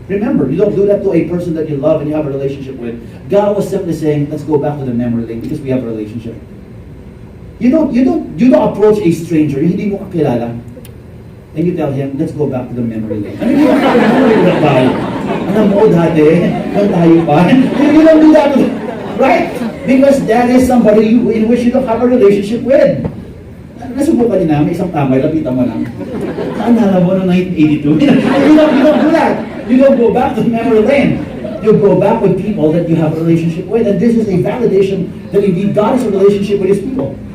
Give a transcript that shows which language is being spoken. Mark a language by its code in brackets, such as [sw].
[en] Remember, you don't do that to a person that you love and you have a relationship with. God was simply saying, let's go back to the memory lane because we have a relationship. You don't approach a stranger, [tl] hindi mo kakilala, [en] and you tell him, let's go back to the memory lane. I mean, you don't have a memory lane tayo. [tl] Alam mo dati, nang tayo pa. [en] You don't do that, right? Because that is somebody in which you don't have a relationship with. [tl] Nasubukan din namin, isang tambay, lapitan mo lang. Naalala mo noong 1982? [en] You don't do that. You don't go back to the memory lane. You go back with people that you have a relationship with. And this is a validation that indeed God has a relationship with His people.